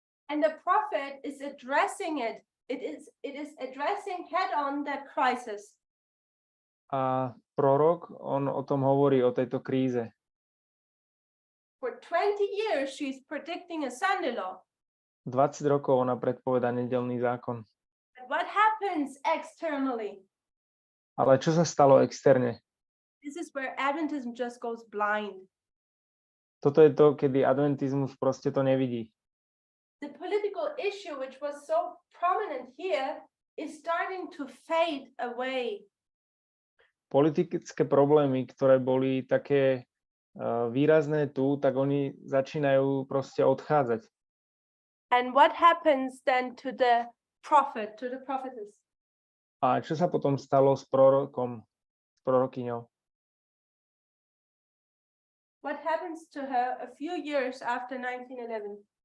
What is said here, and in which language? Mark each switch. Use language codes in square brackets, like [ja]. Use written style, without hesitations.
[en] And the prophet is addressing it. It is addressing head on that crisis. [sk] A prorok, on o tom hovorí, o tejto kríze. [en] For 20 years, she's predicting a Sunday law. [sk] 20 rokov ona predpovedá nedeľný zákon. [en] But what happens externally? [sk] Ale čo sa stalo externe? [en] This is where Adventism just goes blind. [sk] Toto je to, kedy adventizmus proste to nevidí. [en] The political issue, which was so prominent here, is starting to fade away. [sk] Politické problémy, ktoré boli také výrazné tu, tak oni začínajú proste odchádzať. [en] And what happens then to the prophet, to the prophetess? [sk] A čo sa potom stalo s prorokom, s prorokyňou? [en] What happens to her a few years after 1911?